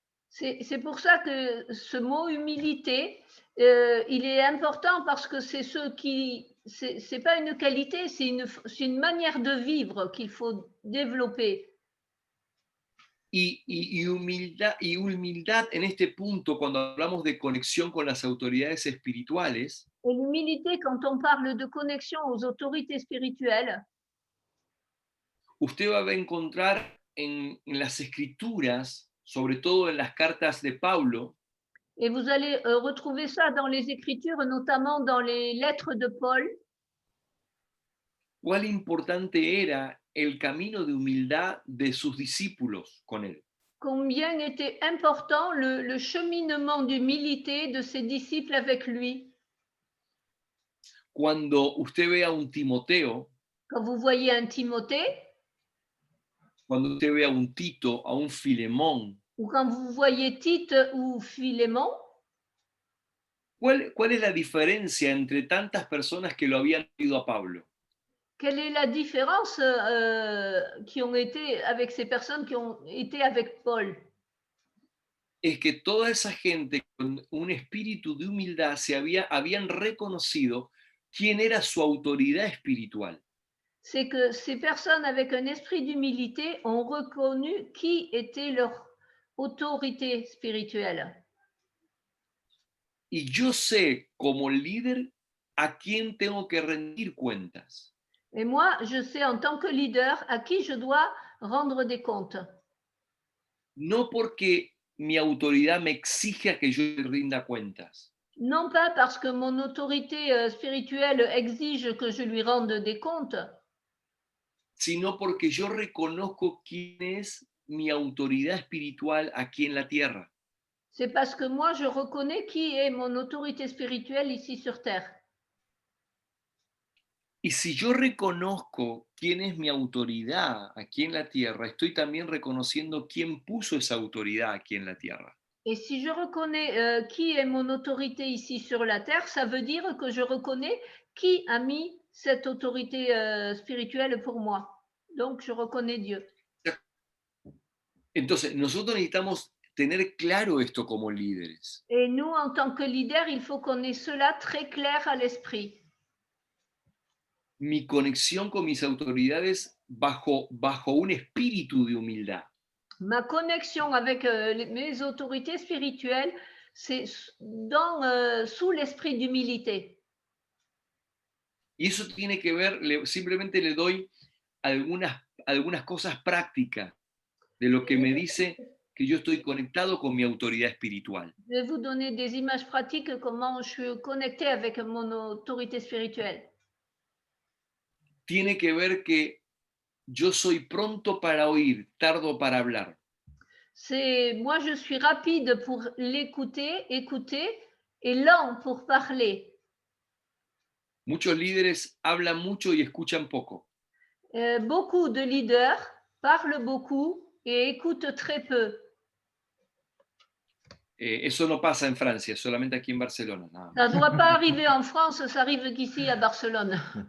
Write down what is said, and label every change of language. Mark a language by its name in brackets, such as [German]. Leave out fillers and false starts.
[French] C'est pour ça que ce mot humilité, il est important parce que c'est ce qui, c'est pas une qualité, c'est une manière de vivre qu'il faut développer. [Spanish] Y humildad en este punto, cuando hablamos de conexión con las autoridades espirituales, [French] Et l'humilité, quand on parle de connexion aux autorités spirituelles, [Spanish] usted va a encontrar en las escrituras, sobre todo en las cartas de Pablo, [French] et vous allez retrouver ça dans les Écritures, notamment dans les lettres de Paul, [Spanish] cuán importante era el camino de humildad de sus discípulos con él. [French] combien était important le cheminement d'humilité de ses disciples avec lui. [Spanish] Cuando usted ve a un Timoteo, [French] Quand vous voyez un Timothée, [Spanish] cuando usted ve a un Tito, a un Filemón, [French] ou quand vous voyez Tite ou Philémon, [Spanish] ¿cuál es la diferencia entre tantas personas que lo habían ido a Pablo? [French] quelle est la différence qui ont été avec ces personnes qui ont été avec Paul? [Spanish] Es que toda esa gente con un espíritu de humildad habían reconocido quién era su autoridad espiritual. [French] C'est que ces personnes avec un esprit d'humilité ont reconnu qui était leur autorité spirituelle. [Spanish] Y yo sé como líder a quién tengo que rendir cuentas. [French] Et moi, je sais en tant que leader à qui je dois rendre des comptes. [Spanish] No porque mi autoridad me exija que yo le rinda cuentas, [French] Non pas parce que mon autorité spirituelle exige que je lui rende des comptes, [Spanish] sino porque yo reconozco quién es mi autoridad espiritual aquí en la tierra. [French] c'est parce que moi, je reconnais qui est mon autorité spirituelle ici sur Terre. [Spanish] Y si yo reconozco quién es mi autoridad aquí en la tierra, estoy también reconociendo quién puso esa autoridad aquí en la tierra. [French] Et si je reconnais qui est mon autorité ici sur la Terre, ça veut dire que je reconnais qui a mis cette autorité spirituelle pour moi. Donc, je reconnais Dieu. [Spanish] Entonces, nosotros necesitamos tener claro esto como líderes. [French] Et nous, en tant que leader, il faut qu'on ait cela très clair à l'esprit. [Spanish] Mi conexión con mis autoridades bajo un espíritu de humildad. [French] Ma connexion avec mes autorités spirituelles, c'est sous l'esprit d'humilité. [Spanish] Y eso tiene que ver, simplemente le doy algunas cosas prácticas de lo que me dice que yo estoy conectado con mi autoridad espiritual. [French] Je vais vous donner des images pratiques comment je suis connectée avec mon autorité spirituelle. [Spanish] Tiene que ver que yo soy pronto para oír, tardo para hablar. [French] Moi, je suis rapide pour écouter, et lent pour parler. [Spanish] Muchos líderes hablan mucho y escuchan poco. [French] Beaucoup de leaders parlent beaucoup et écoutent très peu. [Spanish] Eso no pasa en Francia, solamente aquí en Barcelona. Nada más. [French] Ça ne doit pas arriver en France, ça arrive qu'ici à Barcelone.